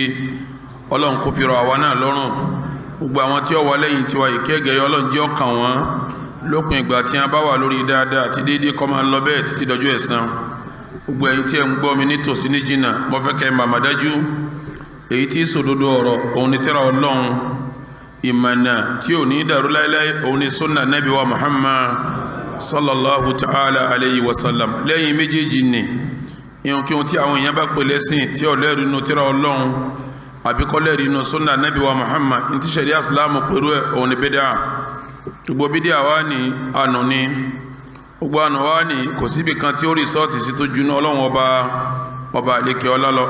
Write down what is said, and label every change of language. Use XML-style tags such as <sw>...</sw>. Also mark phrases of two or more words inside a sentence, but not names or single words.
<yo>Ọlọ́run kó fi rọ̀ àwa náà lọ́rùn. Gbogbo àwọn tí ó wà lẹ́yìn tiwa ìkẹ́gẹ́ Ọlọ́run jẹ́ ó kàn wọ́n lópin ìgbà tí a bá wà lórí dáadáa àti déédéé kó máa lọ bẹ́ẹ̀ títí dọjọ́ ẹ̀san. Gbogbo ẹ̀yin tí ẹ ń gbọ́ mi nítòsí ní jìnnà, mo fẹ́ kẹ́ ẹ màmá dájú èyí tí sòdodo ọ̀rọ̀ òun ni tírà Ọlọ́run, ìmọ̀nà tí ò ní dàrú láéláé òun ni sunna Nabi wa Muhammad</yo> <ar>صلى الله تعالى عليه وسلم.</ar> <yo>Lẹ́yìn méjèèjì ni ìhun kí ohun tí àwọn èèyàn bá pè lẹ́sìn tí ó lẹ́rìí inú tírà Ọlọ́run àbí kò lẹ́rìí inú sunna Nabi wa Muhammad, ní ti ṣẹ̀ríà Ìsìlámù pẹ̀lú ẹ̀ òun ni bídà. Gbogbo bídà wá ní ànú ni, gbogbo ànú wá ní kò síbi kan tí ó rìsọ́ọ̀tì sí tó juná Ọlọ́run ọba àlékè ọlá lọ.</yo>